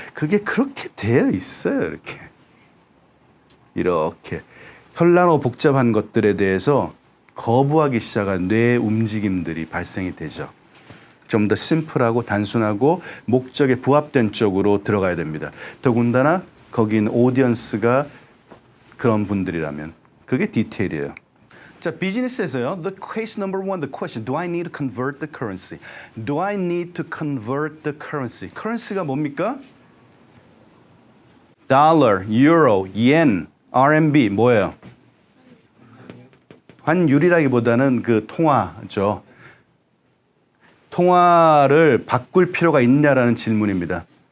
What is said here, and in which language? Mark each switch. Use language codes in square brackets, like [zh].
[ko] 그게 그렇게 되어 있어요. 이렇게 현란하고 복잡한 것들에 대해서 거부하기 시작한 뇌 움직임들이 발생이 되죠. 좀 더 심플하고 단순하고 목적에 부합된 쪽으로 들어가야 됩니다. 더군다나 거기 있는 오디언스가 그런 분들이라면 그게 디테일이에요. 자, 비즈니스에서요. [en] The case number one, the question, do I need to convert the currency? Do I need to convert the currency? [ko] currency가 뭡니까? 달러, 유로, yen, RMB 뭐예요? 환율이라기보다는 그 통화죠. 통화를 바꿀 필요가 있냐라는 질문입니다.